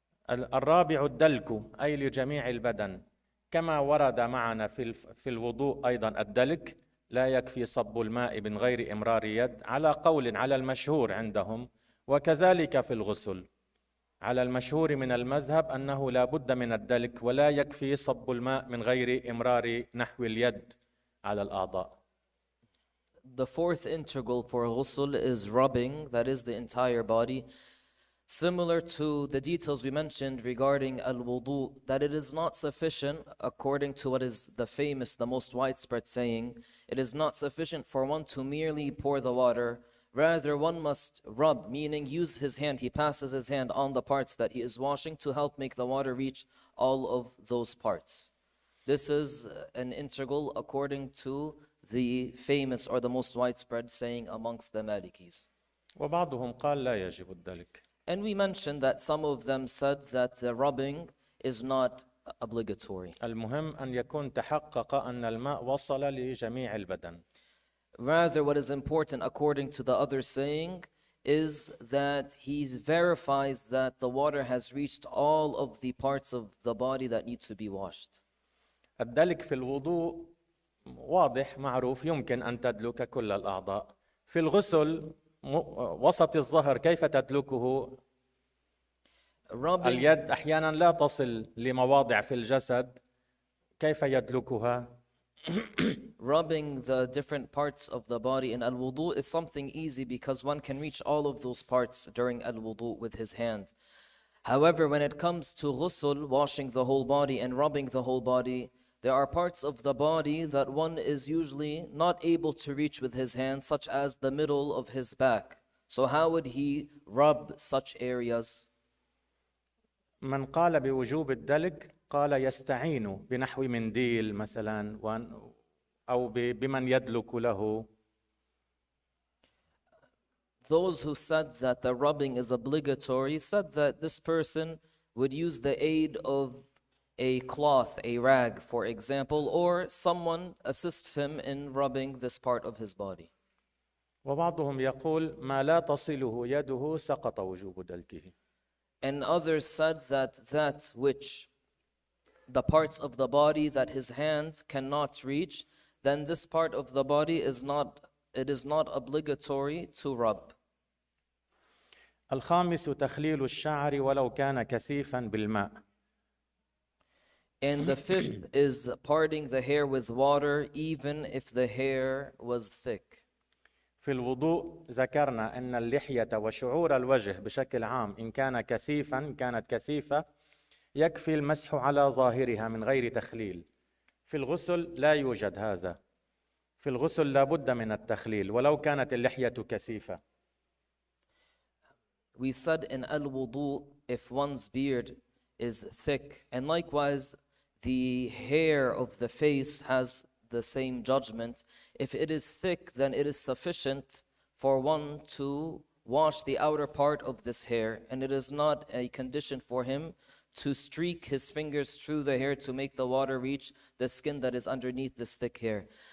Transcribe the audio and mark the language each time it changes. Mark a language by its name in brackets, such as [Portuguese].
[Arabic] الرابع الدلك أي لجميع البدن كما ورد معنا في الوضوء أيضا الدلك لا يكفي صب الماء من غير إمرار يد على قول على المشهور عندهم وكذلك في الغسل على المشهور من المذهب أنه لا بد من الدلك ولا يكفي صب الماء من غير إمرار نحو اليد على الأعضاء. [English] The fourth integral for ghusl is rubbing, that is the entire body. Similar to the details we mentioned regarding al-wudu, that it is not sufficient, according to what is the famous, the most widespread saying, it is not sufficient for one to merely pour the water. Rather, one must rub, meaning use his hand. He passes his hand on the parts that he is washing to help make the water reach all of those parts. This is an integral according to the famous or the most widespread saying amongst the Malikis. [Arabic] وبعضهم قال لا يجب الدلك. [English] And we mentioned that some of them said that the rubbing is not obligatory. [Arabic] المهم أن يكون تحقق أن الماء وصل لجميع البدن. [English] Rather, what is important according to the other saying is that he verifies that the water has reached all of the parts of the body that need to be washed. [Arabic] الدلك في الوضوء واضح معروف يمكن أن تدلك كل الأعضاء. في الغسل وسط الظهر كيف تدلكه؟ اليد أحيانا لا تصل لمواضع في الجسد كيف يدلكها؟ [English] Rubbing the different parts of the body in al-wudu is something easy because one can reach all of those parts during al-wudu with his hand. However, when it comes to ghusl, washing the whole body and rubbing the whole body, there are parts of the body that one is usually not able to reach with his hand, such as the middle of his back. So how would he rub such areas? [Arabic] من قال بوجوب الدلك قال يستعين بنحو منديل مثلا أو بمن يدلك له. [English] Those who said that the rubbing is obligatory said that this person would use the aid of a cloth, a rag, for example, or someone assists him in rubbing this part of his body. [Arabic] وبعضهم يقول ما لا تصله يده سقط وجوب دلكه. [English] And others said that which the parts of the body that his hand cannot reach, then this part of the body is not obligatory to rub. [Arabic] الخامس تخليل الشعر ولو كان كثيفا بالماء. [English] And the fifth is parting the hair with water, even if the hair was thick. [Arabic] في الوضوء ذكرنا أن اللحية وشعور الوجه بشكل عام إن كانت كثيفة يكفي المسح على ظاهرها من غير تخليل. في الغسل لا يوجد هذا. في الغسل لا بد من التخليل ولو كانت اللحية كثيفة. [English] We said in al-wudu, if one's beard is thick, and likewise the hair of the face has the same judgment. If it is thick, then it is sufficient for one to wash the outer part of this hair, and it is not a condition for him to streak his fingers through the hair to make the water reach the skin that is underneath this thick hair.